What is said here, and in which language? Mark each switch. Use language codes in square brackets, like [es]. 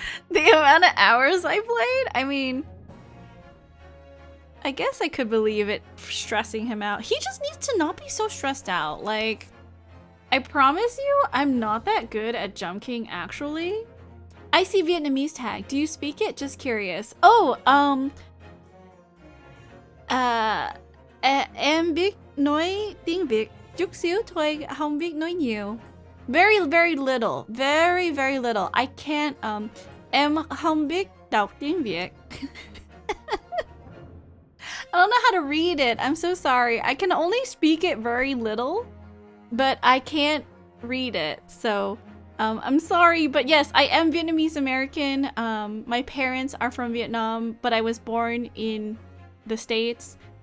[en] The amount of hours I played? I mean, I guess I could believe it stressing him out. He just needs to not be so stressed out. Like, I promise you, I'm not that good at Jump King, actually. I see Vietnamese tag. Do you speak it? Just curious. [vi] Oh, em biết nói tiếng Việt chút xíu thôi, không biết nói nhiều. [en] Very, very little. Very, very little. I can't, [vi] em không biết đọc tiếng Việt. [en] I don't know how to read it. I'm so sorry. I can only speak it very little, but I can't read it. So, I'm sorry, but yes, I am Vietnamese American. My parents are from Vietnam, but I was born in the States.